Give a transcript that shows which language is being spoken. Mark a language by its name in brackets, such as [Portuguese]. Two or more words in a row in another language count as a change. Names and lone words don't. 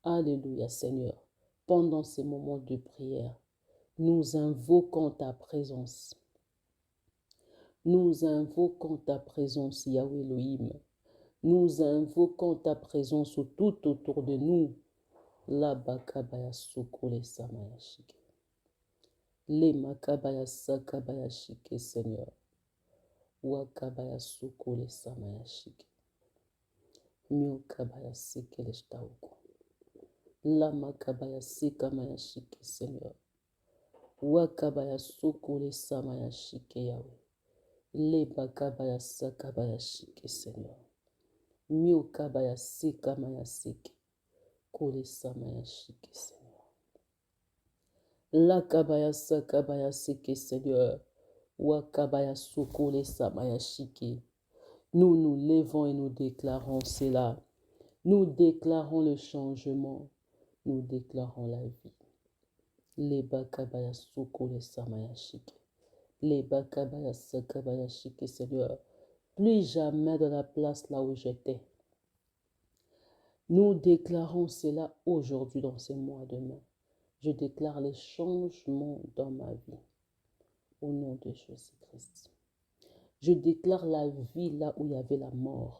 [French] Alléluia, Seigneur. Pendant ces moments de prière, nous invoquons ta présence. Nous invoquons ta présence, Yahweh Elohim. Nous invoquons ta présence tout autour de nous. La bakabaya sokole samayashike. Le makabaya sakabaya shike, Seigneur. Wakabaya sokole samayashike. Miokabaya sekele shtauko. La makabaya sekamayashike, Seigneur. Wakabaya sokole samayashike, Yahweh. Le bakabaya sakabaya shike, Seigneur. Miokabaya sekamaya seke. Kole samaya shike, Seigneur. La kabaya sakabaya seke, Seigneur. Wakabaya sokole samaya shike. Nous nous levons et nous déclarons cela. Nous déclarons le changement. Nous déclarons la vie. Les bakabaya sokole samaya shike. Les bakabaya sakabaya shike, Seigneur. Plus jamais de la place là où j'étais. Nous déclarons cela aujourd'hui dans ces mois de mai. Je déclare les changements dans ma vie. Au nom de Jésus-Christ. Je déclare la vie là où il y avait la mort.